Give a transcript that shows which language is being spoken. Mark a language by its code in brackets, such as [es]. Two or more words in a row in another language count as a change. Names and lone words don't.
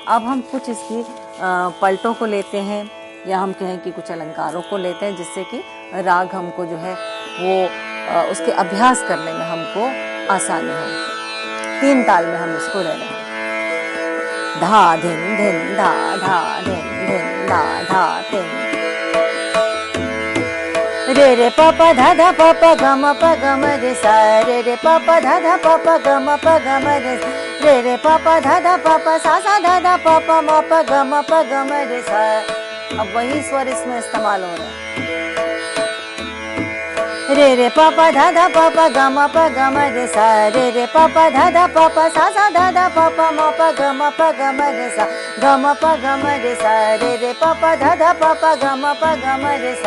[hi] अब हम कुछ इसकी पलटों को लेते हैं, या हम कहें कि कुछ अलंकारों को लेते हैं, जिससे कि राग हमको जो है वो उसके अभ्यास करने में हमको आसानी हो। 3 ताल में हम इसको ले रहे हैं। धा धिन धिन धा धा धिन धिन धा धा धिन। रे रे प प धा धा प प ग म प ग म रे सा, रे रे प प धा धा प प ग म प ग म रे, रे रे प प धा धा प प सा सा धा धा प प म प ग म प ग म रे सा। अब वही स्वर इसमें इस्तेमाल हो रहे हैं। रे रे प प धा धा प प ग म प ग म रे सा, रे रे प प धा धा प प सा सा धा धा प प म प ग म प ग म रे सा, ग म प ग म रे सा, रे रे प प धा धा प प ग म प ग म रे सा।